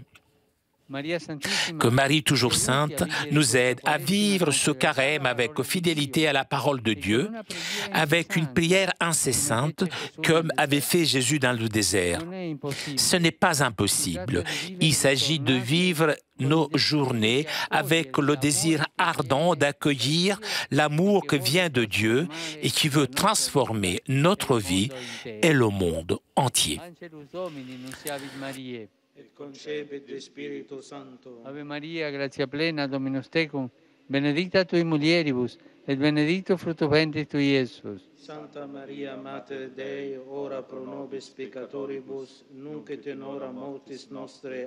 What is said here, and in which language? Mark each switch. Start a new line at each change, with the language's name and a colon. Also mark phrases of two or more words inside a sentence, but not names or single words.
French: Que Marie, toujours sainte, nous aide à vivre ce carême avec fidélité à la parole de Dieu, avec une prière incessante, comme avait fait Jésus dans le désert. Ce n'est pas impossible. Il s'agit de vivre nos journées avec le désir ardent d'accueillir l'amour qui vient de Dieu et qui veut transformer notre vie et le monde entier.
Latin: Et concepit de Spiritu Sancto. Ave Maria, gratia plena, Dominus tecum, benedicta tui mulieribus, et benedictus fructus ventris tui, Iesus. Santa Maria, Mater Dei, ora pro nobis peccatoribus, nunc et in hora mortis nostre.